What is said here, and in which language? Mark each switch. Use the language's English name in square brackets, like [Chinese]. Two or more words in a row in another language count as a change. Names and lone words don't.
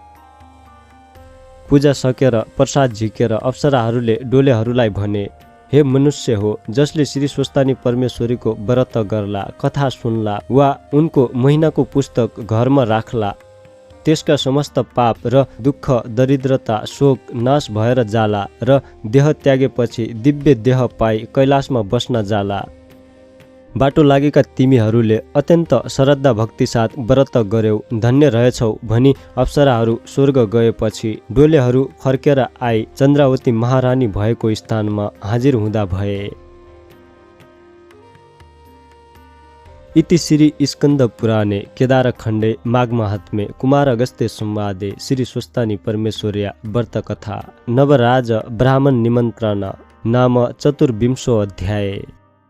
[Nepali] पूजा सकेर प्रसाद झिकेर अप्सराहरूले डोलेहरूलाई भने, हे मनुष्य हो, जसले श्री स्वस्तानी परमेश्वरीको व्रत गर्ला, कथा सुन्ला वा उनको महिनाको पुस्तक घरमा राख्ला, त्यसका समस्त पाप र दुःख दरिद्रता शोक नाश भएर जाला र देह त्यागेपछि दिव्य देह पाई कैलाशमा बस्न जाला। बाटो लागेका तिमीहरूले अत्यन्त श्रद्धा भक्ति साथ व्रत गर्यौ, धन्य रहेछौ भनी अप्सराहरू स्वर्ग गएपछि डोलेहरू फर्केर आई चन्द्रावती महारानी भएको स्थानमा हाजिर हुँदा भए। [Sanskrit] इति श्री स्कंद पुराणे केदारखण्डे माघमाहात्म्ये कुमारगस्त्य संवादे श्री स्वस्तानी परमेश्वर्या व्रतकथा नवराज ब्राह्मण निमन्त्रण नाम 24 अध्याय।